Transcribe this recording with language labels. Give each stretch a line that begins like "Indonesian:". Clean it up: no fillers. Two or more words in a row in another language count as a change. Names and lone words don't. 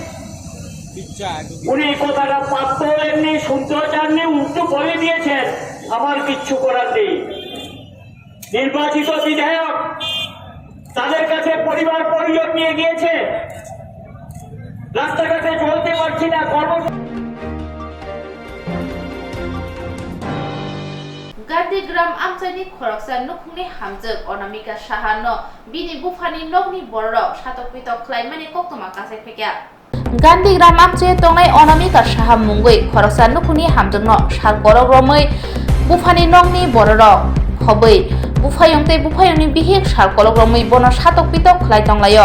Bangla: উনি কথাটা পাত্র হলেননি, শুনতেও চাননি, উল্টো বলে দিয়েছেন আমার কিচ্ছু করার নেই। নির্বাচিত বিধায়ক তাদের কাছে পরিবার পরিজন নিয়ে গিয়েছে, রাস্তাঘাটে চলতে পারছি না,
Kok Borok: Gardigram amchani khoroksa nukhni hamjak Onamika Shahano bini bufani nokni borok satokpitok khlaimani Koktwma kasai phekya. Gardigram amchai tongnai Onamika Shaha mungui khoroksa nukhni hamjakno sar korokromoi bufani nokni borok hoboi bufayongtei bufayongni bihik sar korokromoi bono satokpitok khlai tonglayo.